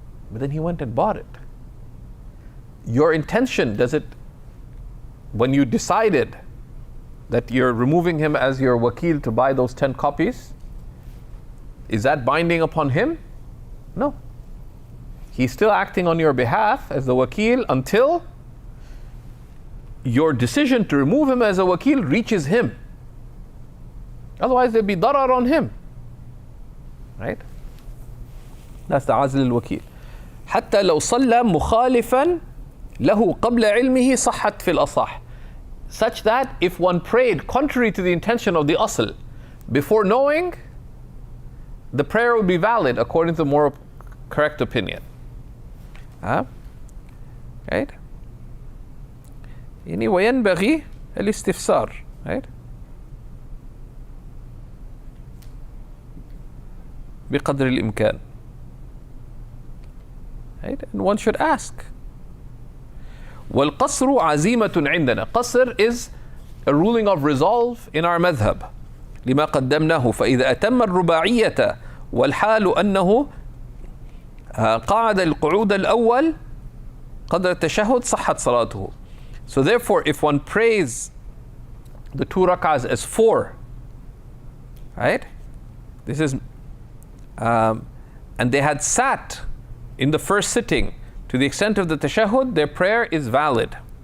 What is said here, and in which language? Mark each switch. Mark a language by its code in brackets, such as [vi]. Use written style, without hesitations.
[en] But then he went and bought it. Your intention, when you decided that you're removing him as your wakil to buy those 10 copies, is that binding upon him? No. He's still acting on your behalf as the wakil until your decision to remove him as a wakil reaches him. Otherwise there'd be darar on him. Right? That's the azl al-wakil. [ar] حتى لو صلى مخالفا له قبل علمه صحت في الأصح. [en] Such that if one prayed contrary to the intention of the asl before knowing, the prayer would be valid according to the more correct opinion. Right? [ar] وينبغي الاستفسار. [en] Right? [ar] بقدر الإمكان. [en] Right? And one should ask. [ar] والقصر عزيمة عندنا. [en] قصر is a ruling of resolve in our madhab. [ar] لما قدمناه فإذا أتم الرباعية والحال أنه قعد القعود الأول قدر التشهد صحت صلاته. [en] So therefore, if one prays the 2 rak'ahs as 4, right? This is, and they had sat in the first sitting to the extent of the tashahhud, their prayer is valid.